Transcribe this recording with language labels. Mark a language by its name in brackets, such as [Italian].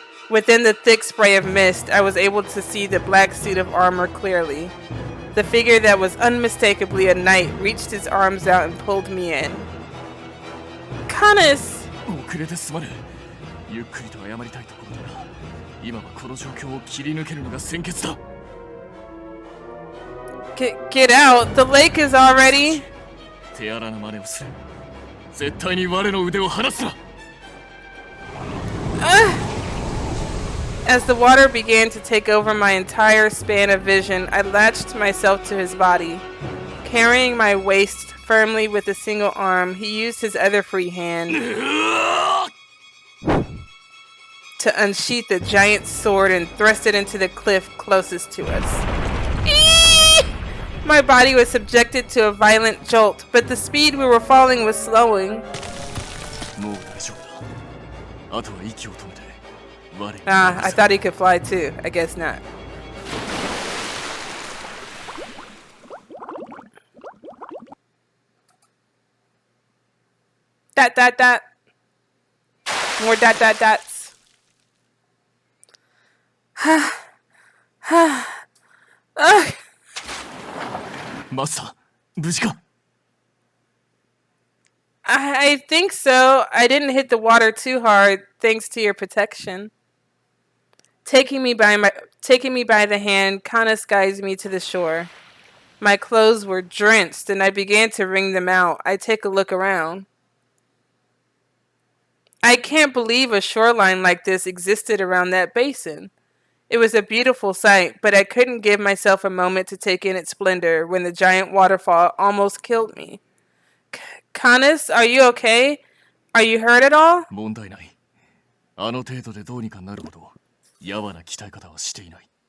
[English] Within the thick spray of mist, I was able to see the black suit of armor clearly. The figure that was unmistakably a knight reached his arms out and pulled me in. Canus! [Japanese] 遅れてすまぬ。ゆっくりと謝りたいところだが、今はこの状況を切り抜けるのが先決だ。 [English] Get out! The lake is already... [Japanese] 手荒な真似をする。絶対に我の腕を離すな。 [English] As the water began to take over my entire span of vision, I latched myself to his body. Carrying my waist firmly with a single arm, he used his other free hand to unsheath the giant sword and thrust it into the cliff closest to us. My body was subjected to a violent jolt, but the speed we were falling was slowing. [Japanese] もう大丈夫だ。あとは息を止めて。 [English] Ah, I thought he could fly too. I guess not. Dot dot dot. More dot dot dots. Ugh. [Japanese] マスター、無事か [English] I think so. I didn't hit the water too hard, thanks to your protection. Taking me by the hand, Canus guides me to the shore. My clothes were drenched, and I began to wring them out. I take a look around. I can't believe a shoreline like this existed around that basin. It was a beautiful sight, but I couldn't give myself a moment to take in its splendor when the giant waterfall almost killed me. Canus, are you okay? Are you hurt at all? [Japanese] 問題ない。あの程度でどうにかなるほど、やわな鍛え方はしていない。